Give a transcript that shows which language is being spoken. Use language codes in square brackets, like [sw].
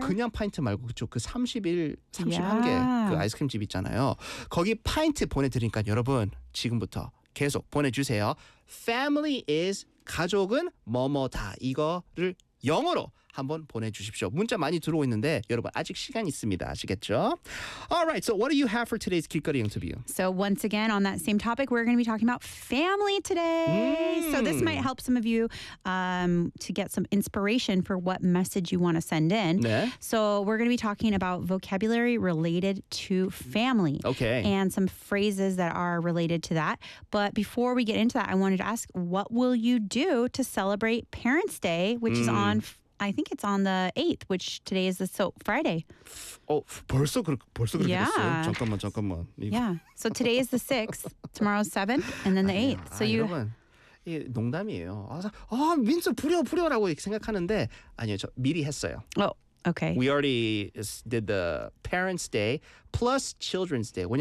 [ko] 그냥 파인트 말고 그쪽 그 31개 그 아이스크림 집 있잖아요. 거기 파인트 보내드리니까 여러분 지금부터 계속 보내주세요. [en] Family is [ko] 가족은 뭐뭐다. 이거를 영어로 한번 보내주십시오. 문자 많이 들어오고 있는데 여러분 아직 시간 있습니다. 아시겠죠? [en] Alright, so what do you have for today's 길거리 interview? So once again, on that same topic, we're going to be talking about family today. So this might help some of you to get some inspiration for what message you want to send in. [ko] 네. [en] So we're going to be talking about vocabulary related to family. Okay. And some phrases that are related to that. But before we get into that, I wanted to ask, what will you do to celebrate Parents' Day, which is on... I think it's on the 8th, which today is the Friday. [ko] Oh, 벌써 그렇게 됐어요? 잠깐만. [en] Yeah. So today is the 6th, tomorrow's 7th, and then the 8th. [ko] 아니요. So 여러분, 이게 농담이에요. 민수 부려라고 생각하는데 아니요. 저 미리 했어요. [en] Oh, okay. We already did the Parents' Day plus Children's Day.